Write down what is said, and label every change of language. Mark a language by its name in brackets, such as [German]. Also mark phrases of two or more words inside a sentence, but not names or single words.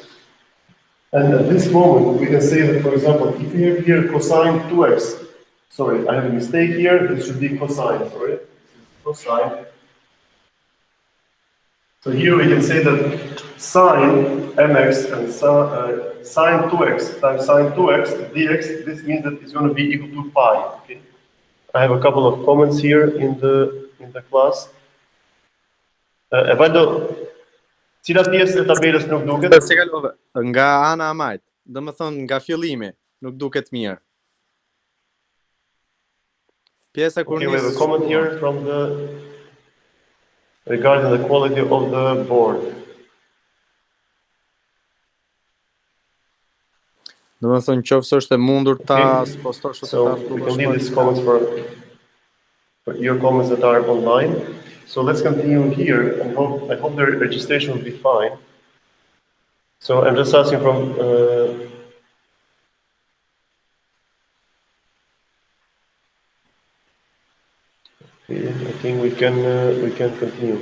[English] And at this moment, we can say that, for example, if we have here cosine 2x, sorry, I have a mistake here, this should be cosine, sorry, this is cosine. So here we can say that sine mx and sine 2x times sine 2x dx, this means that it's going to be equal to pi, okay? I have a couple of comments here in the class. [Albanian] Evando, cila pjesë e tabelës nuk duket? Se kalove, nga ana e majt, do më thonë nga fillimi, nuk duket mirë. Pjesa kur [English] Okay, we have a comment here from regarding the quality of the board. [Albanian] Do më thonë qoftë është e mundur ta spostosh ose ta [English] So we can leave these comments for your comments that are online. So let's continue here, and I hope the registration will be fine. So I'm just asking from okay, I think we can continue.